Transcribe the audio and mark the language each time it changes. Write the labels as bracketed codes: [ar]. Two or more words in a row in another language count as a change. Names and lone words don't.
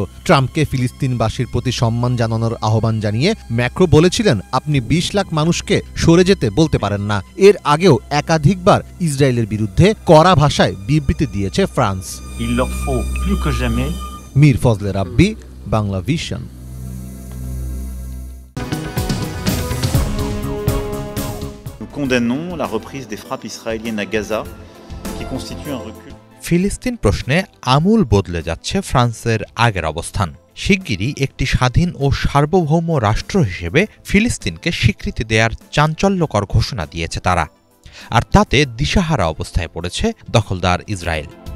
[bn] ট্রাম্পকে ফিলিস্তিনবাসীর প্রতি সম্মান জানানোর আহ্বান জানিয়ে ম্যাক্রো বলেছিলেন, আপনি ২০ লাখ মানুষকে সরে যেতে বলতে পারেন না। এর আগেও একাধিকবার ইসরায়েলের বিরুদ্ধে কড়া ভাষায় বিবৃতি দিয়েছে ফ্রান্স। মীর ফজলে রাব্বি, বাংলা ভিশন। [fr] Condamnons la reprise des frappes israéliennes à Gaza, qui constitue un recul. [bn] ফিলিস্তিন প্রশ্নে আমূল বদলে যাচ্ছে ফ্রান্সের আগের অবস্থান। শিগগিরই একটি স্বাধীন ও সার্বভৌম রাষ্ট্র হিসেবে ফিলিস্তিনকে স্বীকৃতি দেওয়ার চাঞ্চল্যকর ঘোষণা দিয়েছে তারা, আর তাতে দিশাহারা অবস্থায় পড়েছে দখলদার ইসরায়েল।